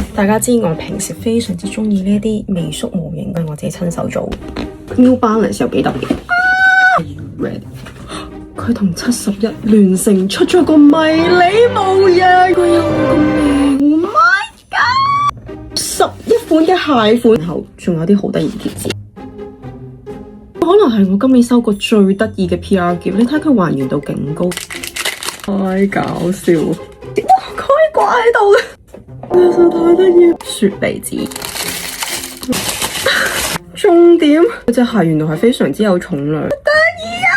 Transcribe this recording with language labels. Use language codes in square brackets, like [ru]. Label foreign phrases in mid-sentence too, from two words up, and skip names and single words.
[yue] 大家知我平時非常之中意呢啲微縮模型，係我自己親手做。New Balance 有幾特別？Red， 佢同71聯成出咗個迷你模型，佢有個名 ， [en] Oh my god！ [yue] 11 款嘅鞋款，然後仲有啲好得意貼紙。可能係我今年收過最得意嘅 PR 喼，你睇佢還原度勁高，太搞笑！哇，佢掛喺度嘅，實在太得意。雪梨紙，重點佢隻鞋原來係非常之有重量，得意啊！